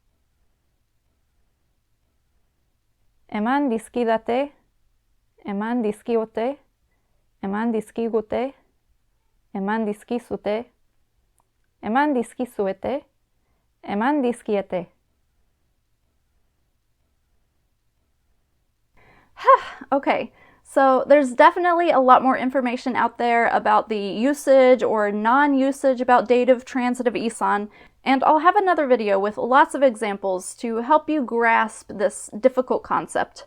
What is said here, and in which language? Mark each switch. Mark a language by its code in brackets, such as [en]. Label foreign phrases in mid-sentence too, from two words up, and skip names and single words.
[eu] Eman dizkidate, eman dizkiote, eman dizkigute, eman dizkizute, eman dizkizuete, eman dizkiete. [en] Okay, so there's definitely a lot more information out there about the usage or non-usage about dative transitive Izan, and I'll have another video with lots of examples to help you grasp this difficult concept.